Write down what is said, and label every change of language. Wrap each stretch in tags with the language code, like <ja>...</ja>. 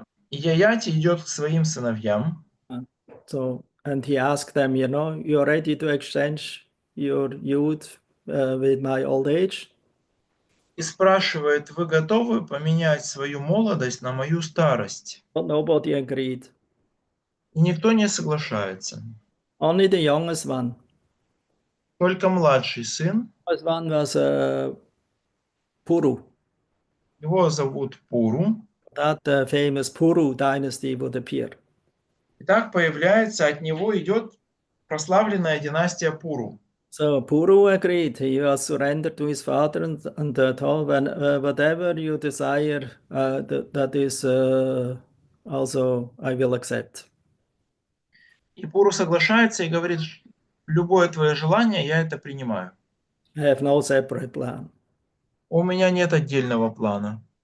<ru>Яяти идет к своим сыновьям.</ru> <en>And he asked them, you're ready to exchange your youth with my old age?</en> <ru>И спрашивает: вы готовы поменять свою молодость на мою старость?</ru> <en>But nobody agreed.</en> <ru>И никто не соглашается.</ru> <en>Only the youngest one.</en> <ru>Только младший сын.</ru> <en>The one was Puru.</en> <ru>Его зовут Пуру.</ru> <en>That famous Puru dynasty would appear.</en> <ru>И так появляется, от него идет прославленная династия Пуру.</ru> <en>So Puru agreed. He was surrendered to his father and told, whatever you desire, that is also I will accept.</en> <ru>И Пуру соглашается и говорит: любое твое желание, я это принимаю.</ru> <en>I have no separate plan.</en> <ru>У меня нет отдельного плана.</ru>